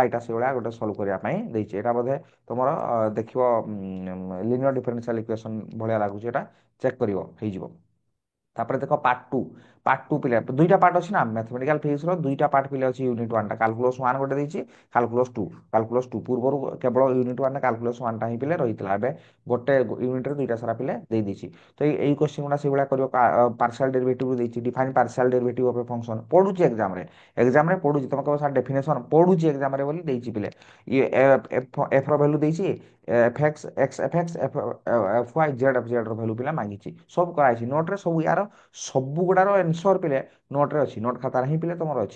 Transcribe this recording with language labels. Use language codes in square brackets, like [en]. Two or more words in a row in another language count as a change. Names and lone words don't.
[or] ଏଇଟା ସେଇଭଳିଆ ଗୋଟେ ସଲ୍ଭ କରିବା ପାଇଁ ଦେଇଛି। ଏଟା ବୋଧେ ତମର ଦେଖିବ [en] linear differential equation [or] ଭଳିଆ ଲାଗୁଛି, ଏଟା ଚେକ୍ କରିବ ହେଇଯିବ। ତାପରେ ଦେଖ [en] part two, part two [or] ପିଲା ଦୁଇଟା ପାର୍ଟ ଅଛି ନା [en] mathematical physics [or] ର, ଦୁଇଟା ପାର୍ଟ ପିଲା ଅଛି। ୟୁନିଟ୍ 1 ଟା କାଲକୁଲସ 1 ଗୋଟେ ଦେଇଛି, କାଲକୁଲସ 2, କାଲକୁଲସ 2 ପୂର୍ବରୁ କେବଳ ୟୁନିଟ୍ 1 ରେ କାଲକୁଲସ 1 ଟା ହିଁ ପିଲେ ରହିଥିଲା, ଏବେ ଗୋଟେ ୟୁନିଟ୍ ରେ ଦୁଇଟା ସାରା ପିଲେ ଦେଇ ଦେଇଛି। ତ ଏଇ କ୍ୱେଶ୍ଚନ ଗୁଡ଼ା ସେ କରିବ। [en] partial derivative [or] ଦେଇଛି, [en] define partial derivative of a function [or] ପଢୁଛି ଏକ୍ସାମ ରେ, ଏକ୍ସାମ ରେ ପଢୁଛି। ତମେ କହିବ ସାର୍ ଡେଫିନେସନ ପଢୁଛି ଏକ୍ସାମ ରେ ବୋଲି ଦେଇଛି ପିଲେ। ଇଏ ଏଫ ର ଭ୍ୟାଲୁ ଦେଇଛି, [en] f x x f x f y z f z [or] ର ଭ୍ୟାଲୁ ପିଲା ମାଗିଛି। ସବୁ କରାହେଇଛି ନୋଟ ରେ, ସବୁ ୟାର ସବୁ ଗୁଡାର ଆନ୍ସର ପିଲେ ନୋଟ ରେ ଅଛି, ନୋଟ ଖାତାରେ ହିଁ ପିଲେ ତମର ଅଛି।